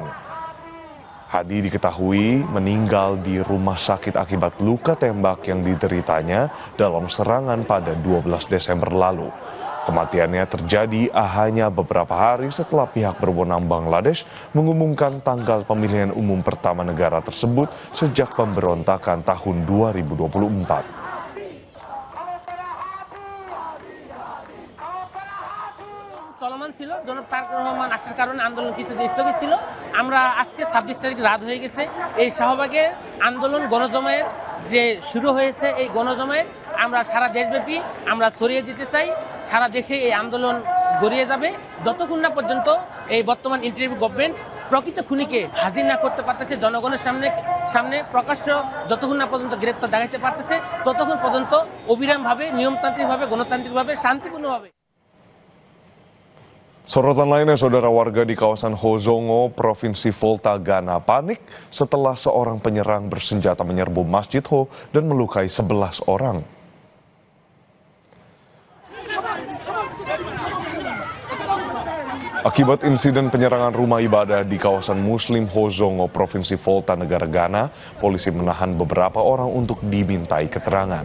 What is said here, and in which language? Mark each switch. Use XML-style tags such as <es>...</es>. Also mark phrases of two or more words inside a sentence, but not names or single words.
<id>Hadi diketahui meninggal di rumah sakit akibat luka tembak yang dideritanya dalam serangan pada 12 Desember lalu. Kematiannya terjadi hanya beberapa hari setelah pihak berwenang Bangladesh mengumumkan tanggal pemilihan umum pertama negara tersebut sejak pemberontakan tahun 2024.</id> <bn>চলমান ছিল, জনাব তারেক রহমান আসার কারণে আন্দোলন কিছুটা স্থগিত ছিল। আমরা আজকে 26 তারিখ রাত হয়ে গেছে, এই শাহবাগের আন্দোলন গণজমায়েত যে শুরু হয়েছে, এই গণজমায়েত আমরা সারা দেশব্যাপী আমরা ছড়িয়ে দিতে চাই। সারা দেশে এই আন্দোলন গড়িয়ে যাবে যতক্ষণ না পর্যন্ত এই বর্তমান</bn> <en>interim government</en> <bn>প্রকৃত খুনিকে হাজির না করতে পারতেছে, জনগণের সামনে প্রকাশ্য যতক্ষণ না পর্যন্ত গ্রেপ্তার দেখাতে পারতেছে, ততক্ষণ পর্যন্ত অবিরামভাবে, নিয়মতান্ত্রিকভাবে, গণতান্ত্রিকভাবে, শান্তিপূর্ণভাবে.</bn> <id>Sorotan lainnya, saudara, warga di kawasan Hozongo, Provinsi Volta, Ghana panik setelah seorang penyerang bersenjata menyerbu Masjid Ho dan melukai 11 orang. Akibat insiden penyerangan rumah ibadah di kawasan Muslim Hozongo, Provinsi Volta, negara Ghana, polisi menahan beberapa orang untuk dimintai keterangan.</id>